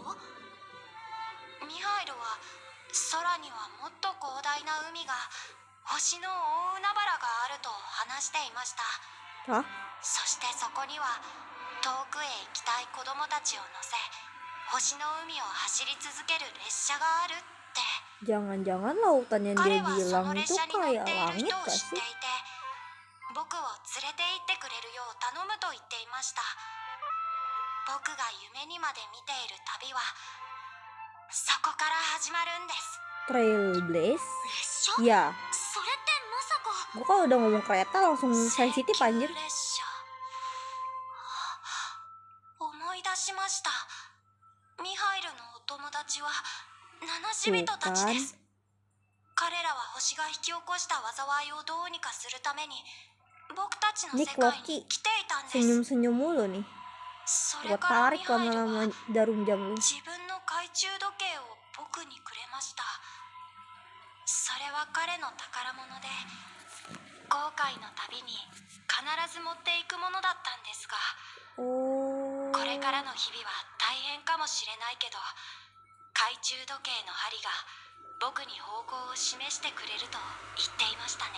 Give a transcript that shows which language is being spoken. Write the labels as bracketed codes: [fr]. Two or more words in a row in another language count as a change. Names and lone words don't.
[ja] ミハイルは空にはもっと広大な海が、星の大海原があると話していました。 Hah? そしてそこには遠くへ行きたい子供たちを乗せ、星の海を走り続ける列車があるって。 [id] Jangan-jangan lautan yang dia [ja] 彼はそ [id] bilang [ja] の [id] itu [ja] 列車に乗っ [id] kayak [ja] ている [id] langit [ja] 人を [id] gak [ja] 知ってい [id] sih? [ja] て、僕を連れて行ってくれるよう頼むと言っていました。僕が夢にまで見ている旅はそこから始まるんです。 [en] Trailblaze? [ja] 列車？ [id] Ya, [ja] それってまさか [id] gue kalau udah ngomong kereta langsung sensitif [ja] 西急 [id] anjir. [ja] 列車。思い出しました。ミハイルのお友達は七死人たちです。彼らは星が引き起こした災いをどうにかするために僕たちの [id] Ini [ja] 世界に [id] Kloki [ja] 来ていたんです。 [id] senyum-senyum mulu nih. [ja] それ [id] Gue [ja] からミ [id] tarik [ja] ハイル [id] lama-lama [ja] は [id] jarum jam lu. [ja] 自分の懐中時計を僕にくれました。それは彼の宝物で、後悔のたびに必ず持っていくものだったんですが、おー。これからの日々は大変かもしれないけど、懐中時計の針が僕に方向を示してくれると言っていましたね。